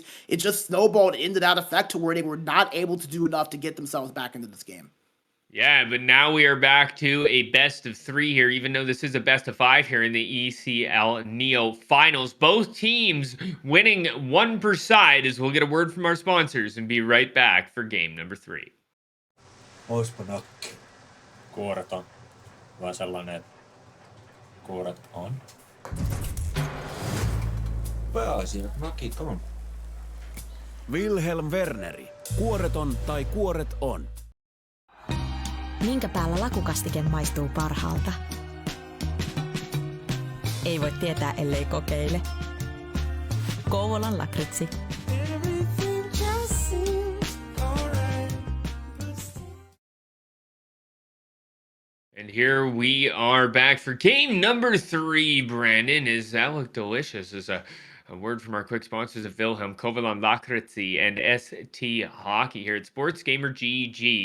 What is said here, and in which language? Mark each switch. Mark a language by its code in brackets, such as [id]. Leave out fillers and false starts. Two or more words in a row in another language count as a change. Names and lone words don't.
[en] It just snowballed into that effect to where they were not able to do enough to get themselves back into this game. Yeah, but now we are back to a best of 3 here, even though this is a best of 5 here in the ECL Neo Finals. Both teams winning 1 per side, as we'll get a word from our sponsors and be right back for game number 3. [fi] Oispa nakki. Kuoret on. Vai sellainen, että kuoret on? Pääasia, nakit on. Wilhelm Werneri. Kuoreton tai kuoret on. Minkä päällä lakukastike maistuu parhaalta? Ei voi tietää, ellei kokeile. Kouvolan lakritsi. [en] And here we are back for game number 3, Brandon. Does that look delicious? As a word from our quick sponsors of Wilhelm, Kovalan Lakritsi, and ST Hockey here at Sports Gamer GG.